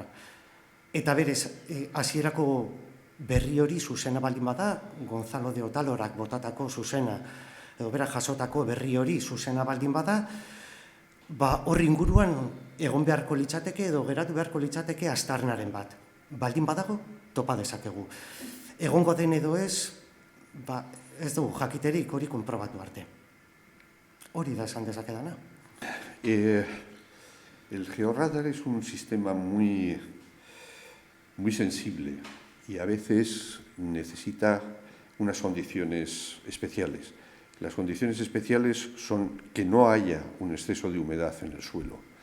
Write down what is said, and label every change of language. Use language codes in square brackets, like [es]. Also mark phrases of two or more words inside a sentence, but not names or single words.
[eu] Eta berez, hasierako berri hori zuzena baldin bada, Gonzalo de Otalorak botatako zuzena, edo bera jasotako berri hori zuzena baldin bada, hor inguruan egon beharko litzateke edo geratu beharko litzateke aztarnaren bat. Baldin badago, topa dezakegu. Egongo den edo ez dugu jakiterik hori konprobatu arte. Hori da esan dezakedana. [es] El georradar es un sistema muy sensible y a veces necesita unas condiciones especiales. Las condiciones especiales son que no haya un exceso de humedad en el suelo.